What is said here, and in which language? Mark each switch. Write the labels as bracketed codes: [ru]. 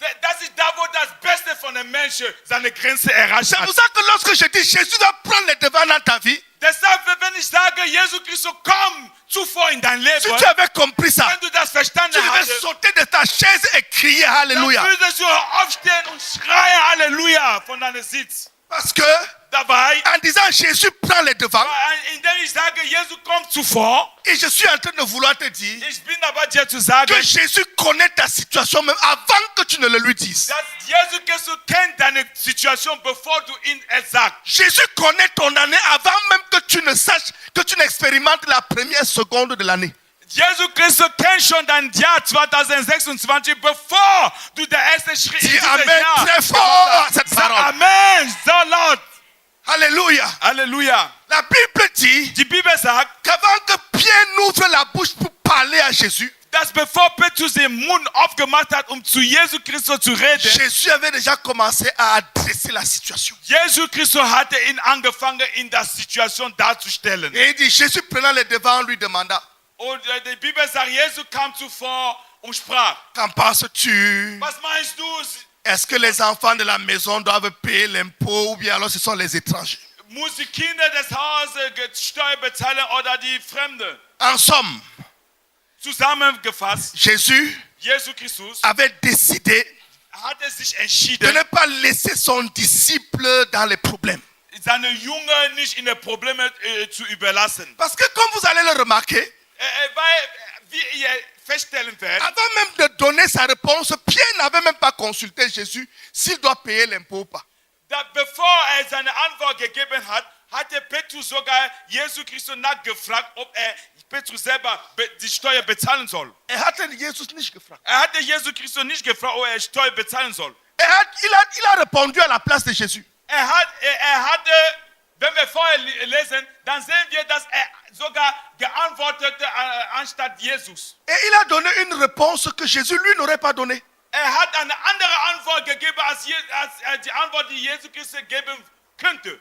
[de] das ist da, wo das Beste von dem Menschen seine Grenze erreicht [fr] C'est [de] hat. [fr] pour ça que lorsque je dis Jésus doit prendre les devants dans ta vie, [de] Deshalb, wenn ich sage, Jesus Christus, komm zuvor in dein Leben, [fr] si tu avais compris ça, [de] wenn du das verstanden [fr] tu devais [de] hast, [fr] sauter de ta chaise et crier [de] dann [fr] Alléluia. [de] würdest du aufstehen und schreien Halleluja von deinem Sitz. [fr] Parce que [de] Dabei, [fr] en disant Jésus prend les devants, [de] indem ich sage, Jesus kommt zuvor, [fr] et je suis en train de vouloir te dire [de] ich bin dabei dir zu sagen, [fr] que Jésus connaît ta situation même avant que tu ne le lui dises. [de] dass Jesus Christus kennt deine Situation, bevor du ihn es sagst. [fr] Jésus connaît ton année avant même que tu ne saches, que tu n'expérimentes la première seconde de l'année. [de] Jesus Christus kennt schon dein Jahr 2026, bevor du der erste Schritt in [fr] Dis [de] dieses Amen Jahr [fr] très fort [de] gemacht [fr] à [de] hast. [fr] cette [de] Sag [fr] parole. [de] Amen, so laut. [fr] Alléluia. [de] Halleluja. [fr] La Bible dit [de] Die Bibel sagt, [fr] qu'avant que Pierre n'ouvre la bouche pour parler à Jésus, [de] dass bevor Petrus den Mund aufgemacht hat, zu Jesus Christus zu reden, [fr] Jésus avait déjà commencé à adresser la situation. [de] Jesus Christus hatte ihn angefangen, in der Situation darzustellen. [fr] Et il dit, Jésus prenant les devants lui demanda, [de] Und die Bibel sagt, Jesus kam zuvor und sprach, [fr] qu'en penses-tu? [de] was meinst du? [fr] Est-ce que les enfants de la maison doivent payer l'impôt ou bien alors ce sont les étrangers? [de] Muss die Kinder des Hauses Steuer bezahlen oder die Fremden? [fr] En somme, [de] Zusammengefasst, [fr] Jésus [de] Jesus Christus [fr] avait décidé [de] hatte sich [fr] de [de] entschieden, [fr] ne pas laisser son disciple dans les problèmes. [de] seine Jünger nicht in die Probleme zu überlassen. [fr] Parce que comme vous allez le remarquer, [de] Weil, wie ihr feststellen werdet, [fr] avant même de donner sa réponse, Pierre n'avait même pas consulté Jésus s'il doit payer l'impôt ou pas. [de] bevor seine Antwort gegeben hat, hatte Petrus sogar Jesus Christus nachgefragt, ob Petrus selber die Steuer bezahlen soll. Hatte Jesus nicht gefragt. Hatte Jesus Christus nicht gefragt, ob Steuer bezahlen soll. [fr] Il a répondu à la place de Jésus. [de] Hatte, wenn wir vorher lesen, dann sehen wir, dass sogar geantwortet anstatt Jesus. [fr] Et il a donné une réponse que Jésus lui n'aurait pas donnée. [de] Hat eine andere Antwort gegeben, als die Antwort, die Jesus Christus geben könnte.